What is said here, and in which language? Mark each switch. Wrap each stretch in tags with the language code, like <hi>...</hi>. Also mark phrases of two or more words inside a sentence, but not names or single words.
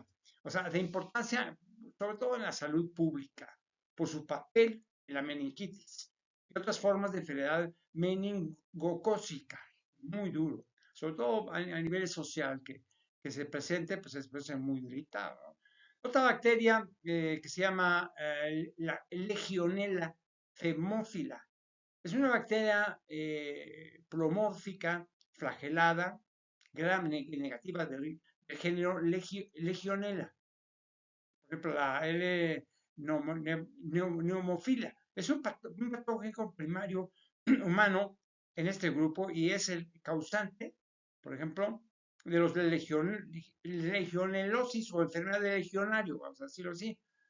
<es>O sea, de importancia, sobre todo en la salud pública, por su papel en la meningitis y otras formas de enfermedad meningocócica. Muy duro. Sobre todo a nivel social, que se presente, pues se presenta muy irritado, ¿no? Otra bacteria que se llama la Legionella hemófila es una bacteria plomórfica, flagelada, gram negativa del género Legionella. Por ejemplo, la L. Neumofila. Es un patógeno primario humano en este grupo y es el causante, por ejemplo, de los legionelosis o enfermedad de legionario, vamos a decirlo así.</es>